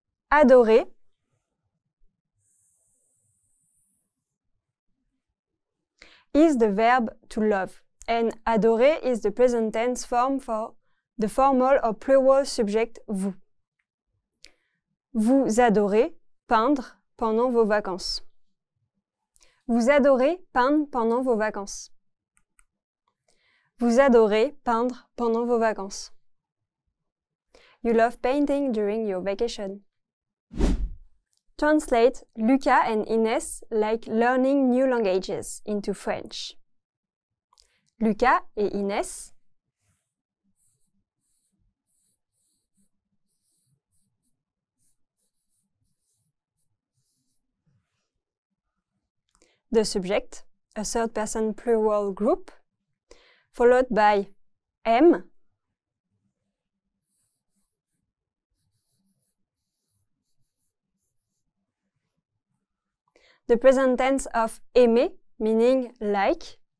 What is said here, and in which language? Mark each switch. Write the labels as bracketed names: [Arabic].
[English] Adorer is the verb to love, and adorer is the present tense form for the formal or plural subject vous. [French] Vous adorez peindre pendant vos vacances. Vous adorez peindre pendant vos vacances. Vous adorez peindre pendant vos vacances. [English] You love painting during your vacation. Translate Lucas and Inès like learning new languages into French. Lucas et Inès the subject, a third person plural group, followed by aime, the present tense of aimer, meaning like.